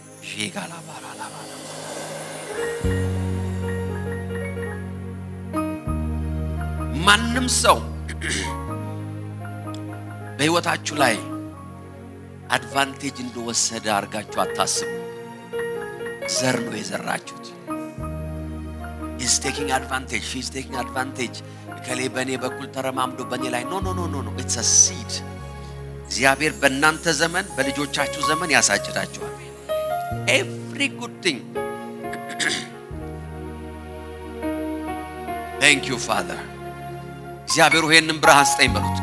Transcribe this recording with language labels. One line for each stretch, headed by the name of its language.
Amharic: ጄካላ ባራላ ባራ ማንም ሰው በህይወታችሁ ላይ አድቫንቴጅ እንደወሰደ አርጋችሁ አታስቡ። ዘር ነው የዘራችሁት።
English: is taking advantage, she's taking advantage.
Amharic: ከሌ በኔ በኩል ተረማምዶ በኔ ላይ
English: no, it's a seed.
Amharic: እግዚአብሔር በእናንተ ዘመን በልጆቻችሁ ዘመን ያሳጭዳችኋል.
English: Every good thing. Thank you, Father.
Amharic: እግዚአብሔር ይሄንን ብርሃን ስጠኝ በሉት.